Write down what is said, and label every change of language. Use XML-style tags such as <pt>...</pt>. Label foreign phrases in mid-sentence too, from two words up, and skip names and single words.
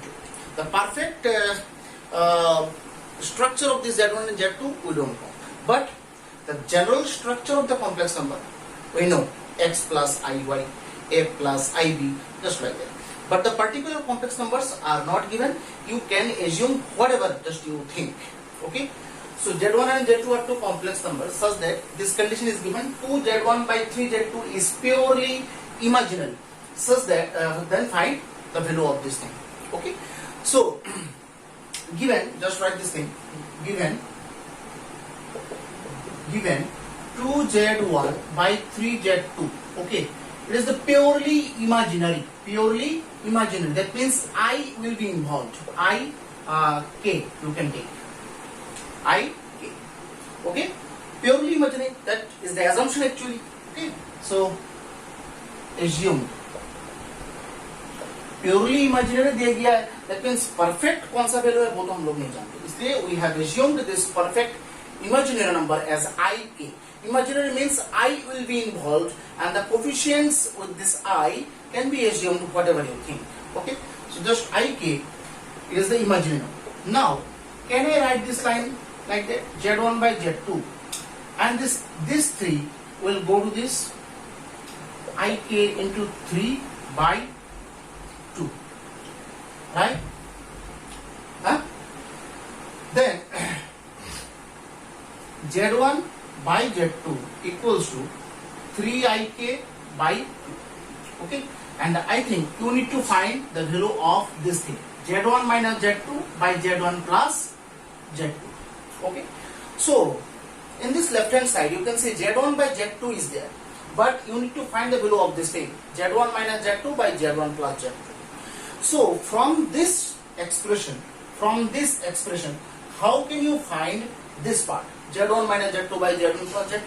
<en>The perfect structure of this Z1 and Z2 we don't know, but the general structure of the complex number we know: x plus iy, a plus ib, just like that. But the particular complex numbers are not given. You can assume whatever just you think. Okay, so Z1 and Z2 are two complex numbers such that this condition is given: 2Z1 by 3Z2 is purely imaginary, such that then find the value of this thing. Okay, so given, just write this thing, given 2Z1 by 3Z2. Okay, it is the purely imaginary. That means I will be involved. K you can take. K. Okay, purely imaginary, that is the assumption actually. Okay, so assumed purely imaginary दिया गया है, that means perfect</en> <hi>कौन सा वैल्यू है वो तो हम लोग नहीं जानते, इसलिए</hi> <en>we have assumed this perfect imaginary number as ik. Imaginary means I will be involved, and the coefficients with this I can be assumed whatever you think. Okay, so just ik is the imaginary number. Now can I write this line like that? Z1 by Z2, and this 3 will go to this ik into 3 by 2, right? Then Z1 by Z2 equals to 3ik by 2. Okay, and I think you need to find the value of this thing, Z1 minus Z2 by Z1 plus Z2. Okay, so in this left hand side you can see Z1 by Z2 is there, but you need to find the value of this thing, Z1 minus Z2 by Z1 plus Z2. So from this expression, how can you find this part, Z1 minus Z2 by Z1 plus Z2?</en>